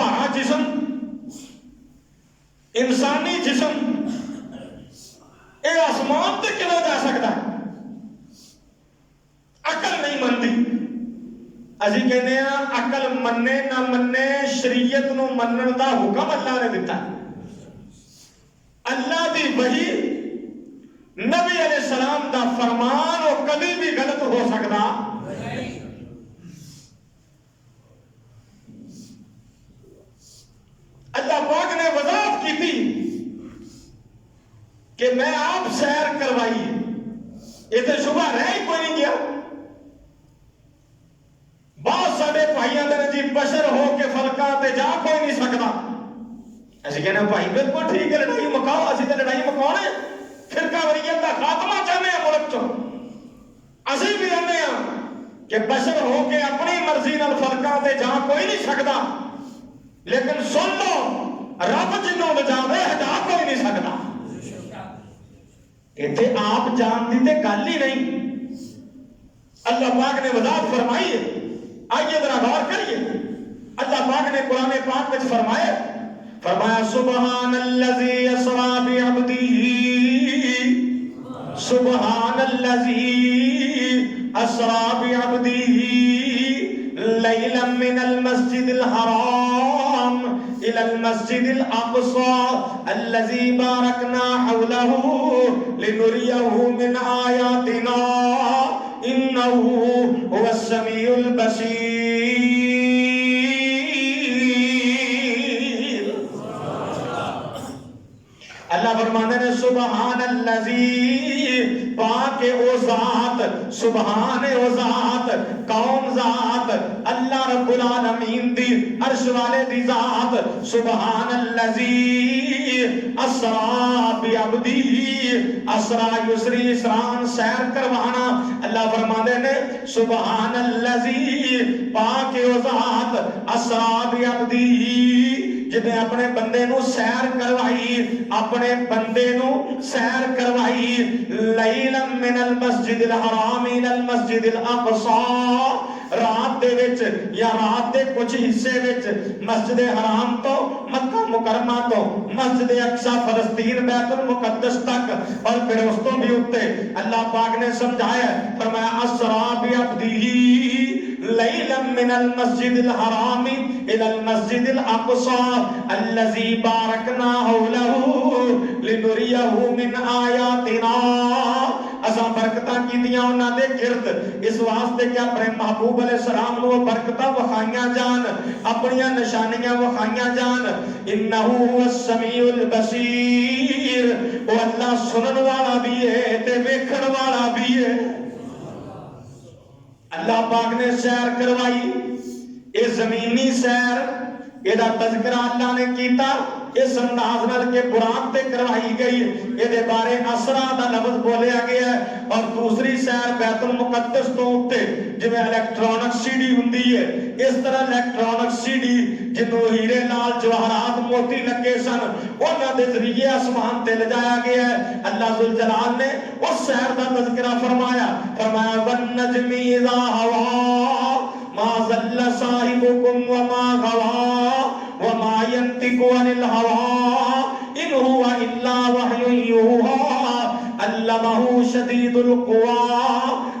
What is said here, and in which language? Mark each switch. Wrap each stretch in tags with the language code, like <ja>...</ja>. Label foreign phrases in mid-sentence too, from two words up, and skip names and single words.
<pa>جسم انسانی جسم اے آسمان تے کیوں جا سکتا ہے؟ عقل نہیں منتی. اسی کہنے ہیں عقل مننے نہ مننے شریعت نو منن دا حکم اللہ نے دیتا ہے. اللہ دی وحی نبی علیہ السلام دا فرمان وہ کبھی بھی غلط ہو سکتا.</pa> <ur>اللہ پاک نے وضاحت کی تھی کہ میں آپ سیر کروائی، یہ تو شبہ رہ ہی کوئی نہیں گیا.</ur> <pa>بہت سارے بھائیوں نے جی بشر ہو کے فلکاں تے جا کوئی نہیں سکتا. ایسے کہنا بھائی بالکل ٹھیک ہے، لڑائی مکاؤ، اسی تے لڑائی مکاؤ نے فرقہ واریت دا خاتمہ چاہنے ہیں ملک چوں. اسی بھی رہنے ہیں کہ بشر ہو کے اپنی مرضی نال فلکاں تے جا کوئی نہیں سکتا، لیکن سن لو رب جنوں بچاوے ہٹا کوئی نہیں سکتا. ایتھے آپ جان دی تے گل ہی نہیں.</pa> <ur>اللہ پاک نے وضاحت فرمائی ہے. آئیے ذرا غور کریے. اللہ پاک نے قرآن پاک میں فرمایا</ur> <ar>سبحان الذی اسری بعبدہ، سبحان الذی اسری بعبدہ لیلا من المسجد الحرام الى المسجد الاقصى الذي باركنا حوله لنريه من آياتنا انه هو السميع البصير.</ar> <pa>اللہ فرماتے ہیں</pa> <ar>سبحان الذی،</ar> <pa>پاک او ذات، سبحان او ذات، کون ذات؟ اللہ رب العالمین دی عرش والے دی ذات.</pa> <ar>سبحان الذی اسری بعبدہ، اسری یسری اسران</ar> <pa>سیر کروانا. اللہ فرماتے ہیں</pa> <ar>سبحان الذی،</ar> <pa>پاک او ذات،</pa> <ar>اسری بعبدہ،</ar> <pa>جنہیں اپنے بندے نو سیر کروائی، اپنے بندے نو سیر کروائی.</pa> <ar>لیلا من المسجد الحرام الى المسجد الاقصى،</ar> <pa>رات دے وچ یا رات دے کچھ حصے وچ مسجد حرام تو مکہ مکرمہ تو مسجد اقصی فلسطین بیت المقدس تک، اور پھر اس تو بھی اتے اللہ پاک نے سمجھایا، فرمایا</pa> <ar>اسری بعبدہ لیلا من المسجد الحرام الى المسجد الاقصى الذي باركنا حوله لنريه من آياتنا.</ar> <pa>اساں برکتاں کیتیاں انہاں دے گرد اس واسطے کہ اپنے محبوب علیہ السلام نو برکتاں وکھائیاں جان، اپنی نشانیاں وکھائیاں جان.</pa> <ar>انہ هو السمیع البصیر،</ar> <pa>وہ اللہ سنن والا بھی ہے تے ویکھن والا بھی ہے. اللہ پاک نے سیر کروائی، یہ زمینی سیر، یہ تذکرہ اللہ نے کیتا اس انداز نال کے براق تے کروائی گئی. یہ بارے اسرا دا لفظ بولیا گیا ہے. اور دوسری سیر بیت المقدس تو اتے جویں</pa> <en>electronic CD</en> <pa>ہوندی ہے، اس طرح</pa> <en>electronic CD</en> <pa>جنوں ہیرے لال جواہرات موتی لگے سن، انہاں دے ذریعے آسمان تے لجایا گیا ہے. اللہ ذوالجلال نے اس سیر دا تذکرہ فرمایا</pa> <ar>والنجم اذا ہوا ما ضل صاحبكم وما غوا وما ينطق عن الهوى ان هو الا وحي يوحى علمه شديد القوى</ar>